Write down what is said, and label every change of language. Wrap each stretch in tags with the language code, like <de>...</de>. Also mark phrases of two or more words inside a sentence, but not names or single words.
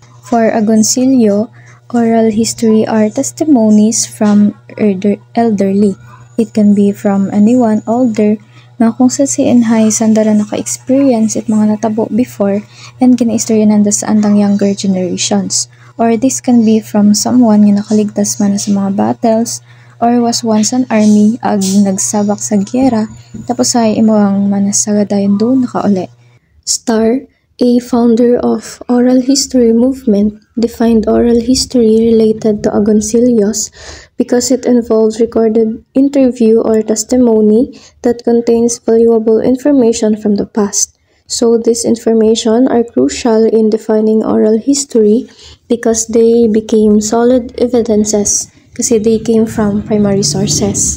<en>For Agoncillo, oral history are testimonies from elderly. It can be from anyone older</en> <krj>na kung sa CNHI sandara naka-experience it mga natabo</krj> <en>before and</en> <krj>gina-istorya nanda sa andang</krj> <en>younger generations. Or this can be from someone</en> <krj>nga nakaligtas man sa mga battles</krj> <en>or was once an army</en> <krj>ag nagsabak sa gyera tapos ay imuang manasagadayon do nakauli.</krj> <en>Starr, a founder of oral history movement, defined oral history related to Agoncillos because it involves recorded interview or testimony that contains valuable information from the past. So this information are crucial in defining oral history because they became solid evidences kasi they came from primary sources.</en>